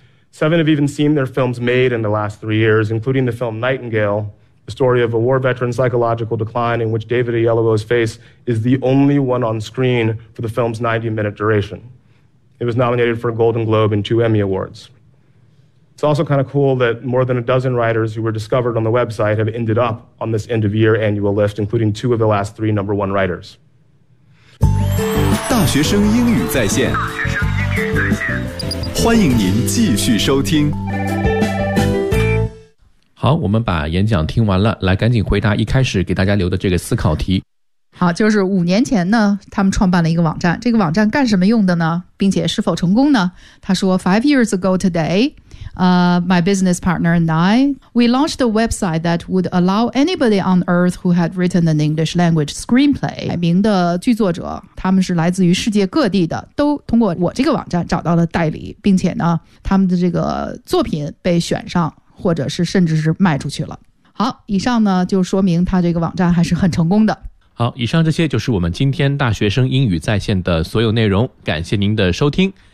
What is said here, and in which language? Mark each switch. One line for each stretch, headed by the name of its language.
English: 7 have even seen their films made in the last 3 years, including the film Nightingale, the story of a war veteran's psychological decline in which David Oyelowo's face is the only one on screen for the film's 90-minute duration. It was nominated for a Golden Globe and 2 Emmy Awards. It's also kind of cool that more than a dozen writers who were discovered on the website have ended up on this end of year annual list, including two of the last three number one writers.
Chinese: 大学生英语在线，欢迎您继续收听。好，我们把演讲听完了，来赶紧回答一开始给大家留的这个思考题。好，就是五年前呢，他们创办了一个网站，这个网站干什么用的呢？并且是否成功呢？他说
English: ,5 years ago today,my business partner and I, we launched a website that would allow anybody on earth who had written an English language screenplay.
Chinese: 改名的剧作者，他们是来自于世界各地的，都通过我这个网站找到了代理，并且呢，他们的这个作品被选上，或者是甚至是卖出去了。好，以上呢，就说明他这个网站还是很成功的。好，以上这些就是我们今天大学生英语在线的所有内容，感谢您的收听。